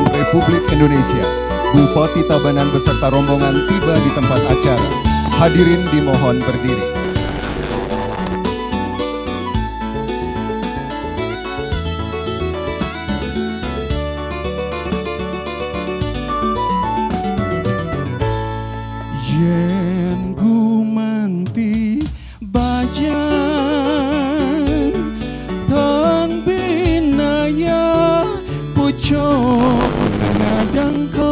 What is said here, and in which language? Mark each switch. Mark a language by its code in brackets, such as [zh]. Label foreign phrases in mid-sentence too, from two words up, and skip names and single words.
[id] Republik Indonesia. Bupati Tabanan beserta rombongan tiba di tempat acara. Hadirin dimohon berdiri. [ban] Yen gumanti bajang tan binaya pucuk ngadang